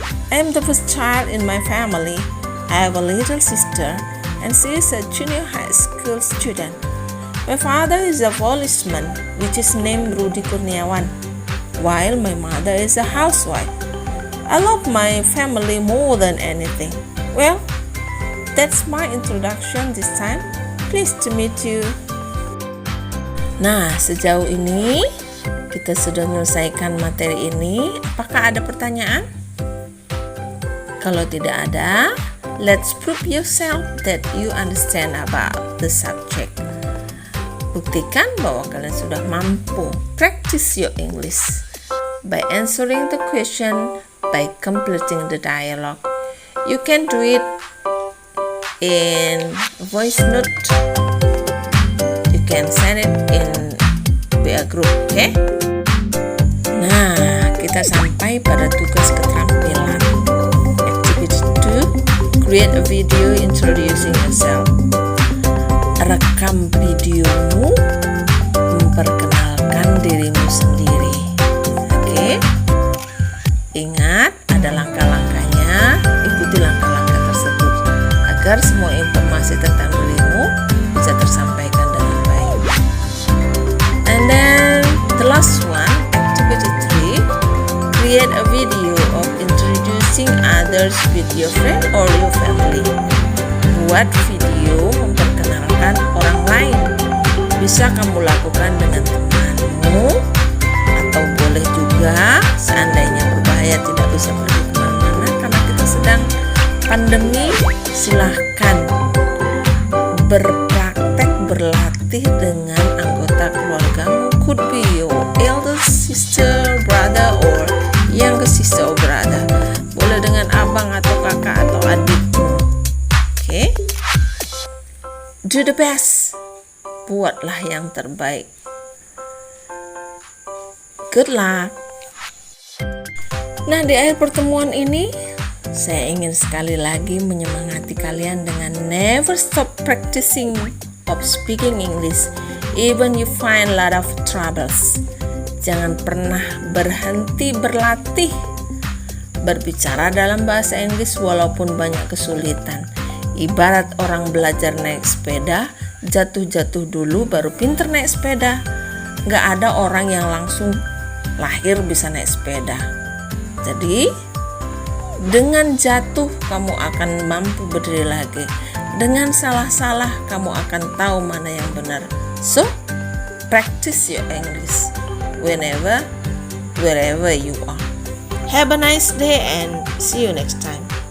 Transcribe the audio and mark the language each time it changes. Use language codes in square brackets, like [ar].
[en] I am the first child in my family. I have a little sister, and she is a junior high school student. My father is a policeman, which is named Rudy Kurniawan, while my mother is a housewife. I love my family more than anything. Well, that's my introduction this time. Pleased to meet you. [id] Nah, sejauh ini kita sudah menyelesaikan materi ini. Apakah ada pertanyaan? Kalau tidak ada, [en] let's prove yourself that you understand about the subject. [id] Buktikan bahwa kalian sudah mampu. [en] Practice your English by answering the question, by completing the dialogue. You can do it in voice note. You can send it in via group, okay? [id] Nah, kita sampai pada tugas keterampilan. [en] Activity 2, create a video introducing yourself. [id] Rekam videomu memperkenalkan dirimu sendiri. Oke? Ingat, ada langkah-langkahnya. Ikuti langkah-langkah tersebut agar semua informasi tentang dirimu bisa tersampaikan dengan baik. [en] And then the last one, activity 3, create a video of introducing others with your friend or your family. [id] Buat video memperkenalkan orang lain. Bisa kamu lakukan dengan temanmu, atau boleh juga seandainya berbahaya tidak bisa pergi kemana-mana karena kita sedang pandemi, silahkan berpraktek berlatih dengan anggota keluargamu. [en] Could be your elder sister, brother, or younger sister or brother. [id] Boleh dengan abang atau kakak atau adikmu. Okay? [en] Do the best. [id] Buatlah yang terbaik. [en] Good luck. [id] Nah, di akhir pertemuan ini saya ingin sekali lagi menyemangati kalian dengan [en] never stop practicing of speaking English even you find a lot of troubles. [id] Jangan pernah berhenti berlatih berbicara dalam bahasa Inggris walaupun banyak kesulitan. Ibarat orang belajar naik sepeda, jatuh-jatuh dulu baru pinter naik sepeda. Gak ada orang yang langsung lahir bisa naik sepeda. Jadi Dengan jatuh, kamu akan mampu berdiri lagi. Dengan salah-salah, kamu akan tahu mana yang benar. [en] So, practice your English whenever, wherever you are. Have a nice day and see you next time.